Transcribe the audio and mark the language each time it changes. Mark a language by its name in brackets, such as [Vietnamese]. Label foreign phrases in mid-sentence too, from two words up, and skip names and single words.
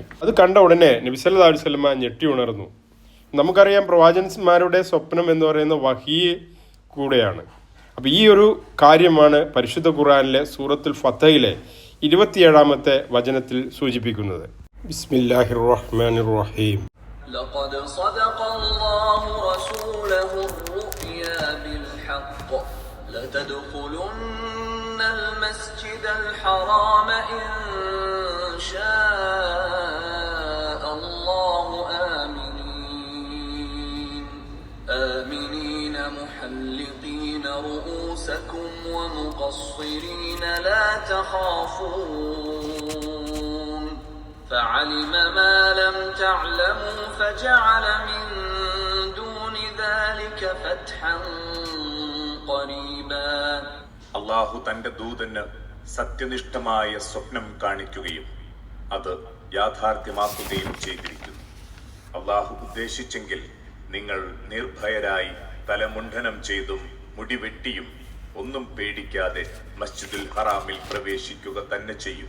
[Malayalam] അത് കണ്ട ഉടനെ നബി [Arabic] صلى الله عليه وسلم [Malayalam] ഞെട്ടി ഉണർന്നു. നമുക്കറിയാം പ്രവാചകന്മാരുടെ സ്വപ്നം എന്ന് പറയുന്ന വഹീ കൂടെയാണ്. അപ്പോൾ ഈ ഒരു കാര്യമാണ് പരിശുദ്ധ ഖുർആനിലെ സൂറത്തുൽ ഫതഹിലെ 27-ാമത്തെ വചനത്തിൽ സൂചിപ്പിക്കുന്നത്. [Arabic] بسم الله الرحمن الرحيم. لقد صدق الله رسوله الرؤيا بالحق لتدخلن المسجد الحرام إن شاء الله آمنين محلقين رؤوسكم ومقصرين لا تخافون فعلم ما لم تعلموا فجعل من دون ذلك فتحا قريبا [Malayalam] അള്ളാഹു തന്റെ ദൂതന് സത്യനിഷ്ഠമായ സ്വപ്നം കാണിക്കുകയും അത് യാഥാർത്ഥ്യമാക്കുകയും ചെയ്തിരിക്കുന്നു. അള്ളാഹു ഉദ്ദേശിച്ചെങ്കിൽ നിങ്ങൾ നിർഭയരായി തലമുണ്ഡനം ചെയ്തും മുടിവെട്ടിയും ഒന്നും പേടിക്കാതെ മസ്ജിദുൽ ഹറാമിൽ പ്രവേശിക്കുക തന്നെ ചെയ്യും.